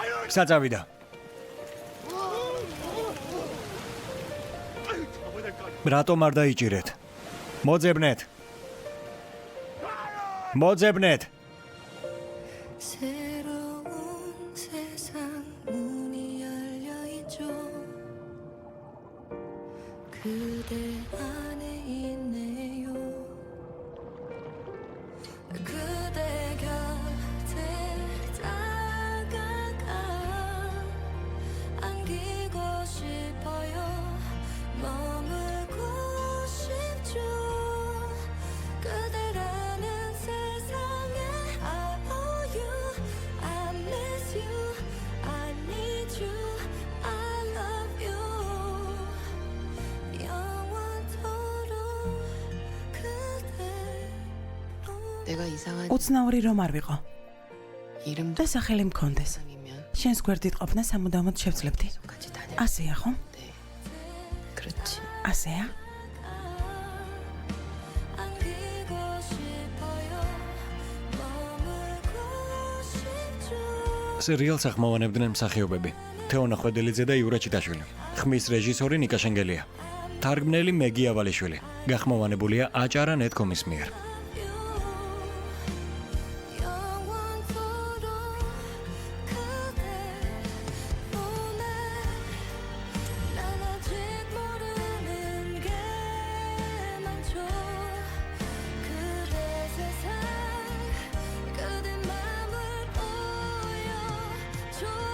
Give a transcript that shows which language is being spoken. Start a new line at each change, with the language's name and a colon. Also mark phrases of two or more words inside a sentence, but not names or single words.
Georgian: საწავიდა. რატომ არ დაიჭირეთ? მოძებნეთ. მოძებნეთ.
Korean: 새로운 세상 문이 열려 있죠. 그대 안에 있네요. 그대 곁에 다가가 안기고 싶어요. 머물고 싶죠. 그대라는 세상에
English: I owe you, I miss you, I need you, I love you.
Korean: 영원토록 그대로. 내가 이상한
Georgian: უცნაური რომ არ ვიყო
Korean: 이름도
Georgian: და სახელი მქონდეს.
Korean: 이면
Georgian: შენს გვერდით ყოფნა სამუდამოდ შევძლებდი.
Korean: 같이 다녀.
Georgian: ასეა ხომ?
Korean: 네. 그렇지.
Georgian: ასეა?
Korean: 안기고 싶어요. 머물고 싶죠.
Georgian: სერიალს ახმოვანებდნენ მსახიობები: თეონა ხვედელიძე და იურა ჩიტაშვილი. ხმის რეჟისორი ნიკა შენგელია. თარგმნელი მეგი ავალიშვილი. გახმოვანებულია აჭარა net.com-ის მიერ.
Korean: 영원토록 그대 몸에 난 아직 모르는 게 많죠. 그대 세상 그대 맘을 보여줘요.